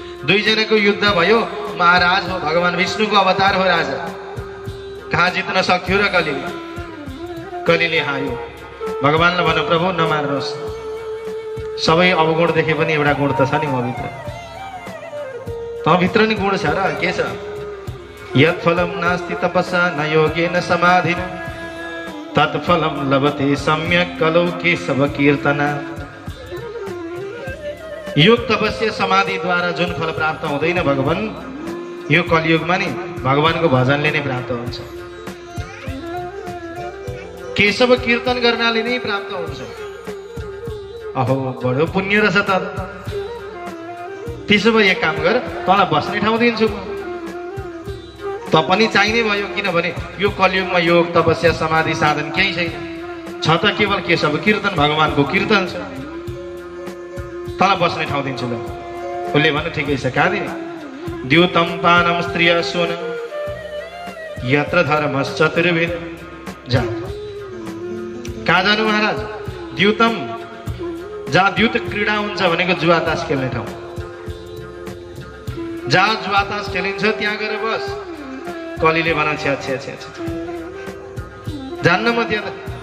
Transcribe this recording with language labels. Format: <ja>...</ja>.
<ne>2 जनाको युद्ध भयो। महाराज हो, भगवान विष्णुको अवतार हो राजा। कहाँ जित्न सक्थ्यो र कलीले हायो। भगवानलाई भन्नु, प्रभु नमार्नुहोस्, सबै अवगुण देखे पनि एउटा गुण त छ नि म भित्र, त भित्र नि गुण छ र के छ?</ne> <sa>यत् फलम नास्ति तपसा न योगेन समाधिन तत्फलम लभते सम्यक कलौ केशव कीर्तना।</sa> <ne>योग तपस्या समाधिद्वारा जुन फल प्राप्त हुँदैन भगवान, यो कलियुगमा नि भगवानको भजनले नै प्राप्त हुन्छ, केशव कीर्तन गर्नाले नै प्राप्त हुन्छ। अहो बडो पुण्य रहेछ त। त्यसो भए एक काम गर, तँलाई बस्ने ठाउँ दिन्छु म, त पनि चाहिने भयो, किनभने यो कलियुगमा योग तपस्या समाधि साधन केही छैन, छ त केवल केशव कीर्तन, भगवानको कीर्तन छ। तँलाई बस्ने ठाउँ दिन्छु ल। उसले भन्नु ठिकै छ, कहाँ दिने?</ne> <sa>द्युतम पानम स्त्रिय सुन यत्र धर्मश्चतुर्विध।</sa> <ne>जा, कहाँ जानु महाराज? द्युतम, जहाँ द्युत क्रीडा हुन्छ भनेको जुवा तास खेल्ने ठाउँ, जहाँ जुवा तास खेलिन्छ त्यहाँ गएर बस। कलीले भन्छ छ्या छ्या छ्या छ्या, जान्न म त्यहाँ त।</ne>